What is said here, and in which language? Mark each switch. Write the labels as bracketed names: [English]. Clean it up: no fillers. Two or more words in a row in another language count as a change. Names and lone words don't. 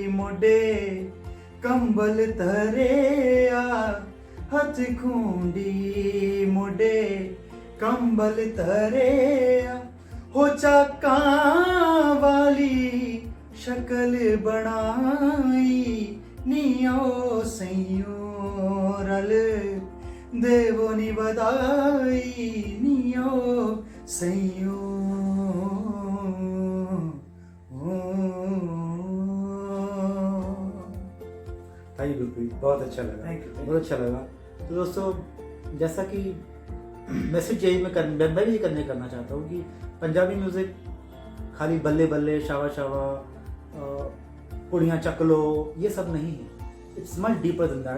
[Punjabi] ਮੋਢੇ ਕੰਬਲ ਤਰੇਆ, ਹੱਥ ਖੂੰਡੀ ਮੋਢੇ ਕੰਬਲ ਤਰੇਆ, ਹੋ ਚਾਕਾਂ ਵਾਲੀ ਸ਼ਕਲ ਬਣਾਈ, ਨਿਓ ਸਈਓ ਰਲ ਦੇਵੋ ਨੀ ਵਧਾਈ, ਨਿਓ ਸਈਓ। [English] thank you [Hindi] गुरप्रीत, बहुत अच्छा लगा। [English] Thank you. [Hindi] बहुत अच्छा लगा। तो दोस्तों, जैसा कि मैसेज यही मैं भी ये करना चाहता हूँ कि पंजाबी म्यूज़िक खाली [Punjabi] ਬੱਲੇ ਬੱਲੇ ਸ਼ਾਵਾ ਸ਼ਾਵਾ ਕੁੜੀਆਂ ਚਕਲੋ [Hindi] ये सब नहीं है। [English] It's much deeper than that.